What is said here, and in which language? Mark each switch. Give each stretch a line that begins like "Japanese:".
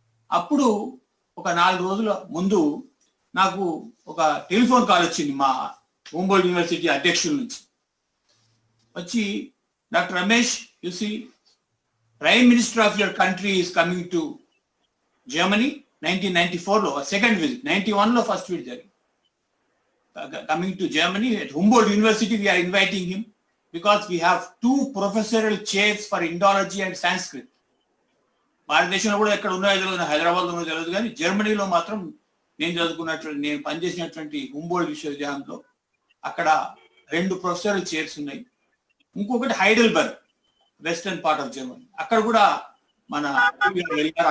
Telugu: అప్పుడు ఒక 4 రోజుల ముందు నాకు ఒక టెలిఫోన్ కాల్ వచ్చింది మా హుంబోల్డ్ యూనివర్సిటీ అధ్యక్షుల నుంచి.
English: వచ్చి, doctor Ramesh, you see, prime minister of your country is coming to Germany. 1994లో second visit, 91లో first visit జరిగింది. Coming to Germany at Humboldt University. We are inviting him because we have 2 professorial chairs for Indology and Sanskrit.
Telugu: భారతదేశంలో కూడా ఎక్కడ ఉన్నాయో తెలియదు, హైదరాబాద్లో ఉన్నదో తెలియదు, కానీ జర్మనీలో మాత్రం నేను పనిచేసినటువంటి హుంబోల్డ్ విశ్వవిద్యాలయంలో అక్కడ 2 ప్రొఫెసరల్ చైర్స్ ఉన్నాయి. ఇంకొకటి Heidelberg,
English: Western part of Germany.
Telugu: అక్కడ కూడా మన వెళ్ళారు.